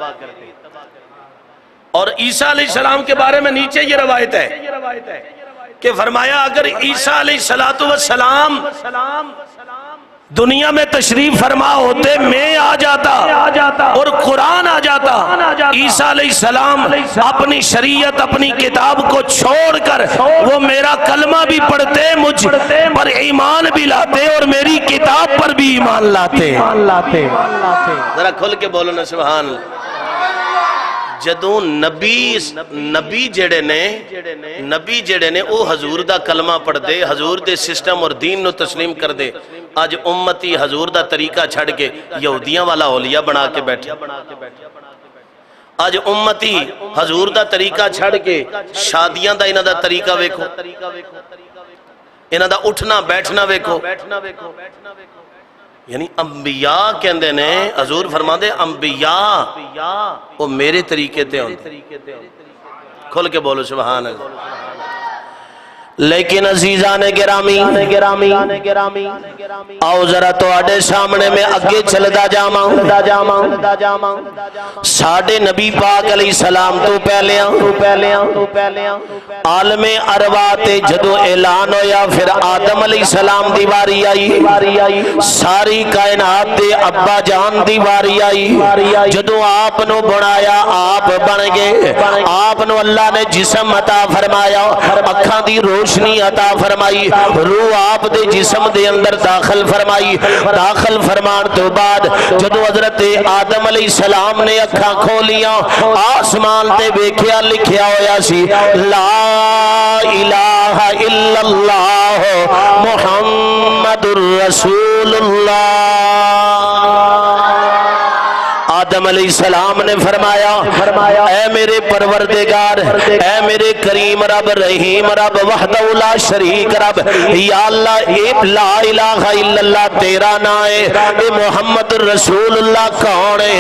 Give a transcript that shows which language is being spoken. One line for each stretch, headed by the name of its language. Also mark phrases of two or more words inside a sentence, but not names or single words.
Urdu: اور عیسیٰ علیہ السلام کے بارے میں نیچے یہ روایت ہے کہ فرمایا اگر عیسیٰ علیہ السلام دنیا میں تشریف فرما ہوتے میں آ جاتا اور قرآن آ جاتا، عیسیٰ علیہ السلام اپنی شریعت اپنی کتاب کو چھوڑ کر وہ میرا کلمہ بھی پڑھتے، مجھ پر ایمان بھی لاتے اور میری کتاب پر بھی ایمان لاتے۔ ذرا کھل کے بولو نا سبحان اللہ۔
Punjabi: جدوں نبی جڑے نے او حضور دا کلمہ پڑھ دے، حضور دے سسٹم اور دین نو تسلیم کر دے، آج امتی حضور دا طریقہ چھڑ کے یہودیاں والا اولیاء بنا کے بیٹھے، آج امتی حضور دا طریقہ چھڑ کے شادیاں دا انہاں دا طریقہ ویکھو، انہاں دا اٹھنا بیٹھنا ویکھو۔ یعنی انبیاء کہندے نے، حضور فرما دے انبیاء وہ میرے طریقے تے ہوندے۔ کھل کے بولو سبحان اللہ۔ لیکن عزیزان گرامی آؤ ذرا تو آڈے سامنے میں اگے چلدا جاواں۔ ساڑھے نبی پاک علیہ السلام تو پہلیاں عالم ارواح تے جدو اعلان ہویا، پھر آدم علیہ السلام دی واری آئی، ساری کائنات دے ابا جان دی واری آئی، جدو آپ نو بنایا آپ بن گئے، آپ نو اللہ نے جسم عطا فرمایا، اکھاں دی روشنی عطا فرمائی، روح آپ دے جسم دے اندر داخل فرمائی، داخل فرمان تو بعد جدو حضرت آدم علیہ السلام نے اکھاں کھولیاں، آسمان تے بیکھیا لکھیا ہویا سی
Arabic: لا الہ الا اللہ محمد الرسول اللہ۔
Punjabi: آدم علیہ السلام نے فرمایا اے میرے پروردگار، اے میرے کریم رب رحیم رب
Arabic: وحدہ لا شریک
Punjabi: رب، یا اللہ اے
Arabic: لا الہ الا اللہ
Punjabi: تیرا نام ہے، اے
Arabic: محمد رسول اللہ
Punjabi: کون ہے؟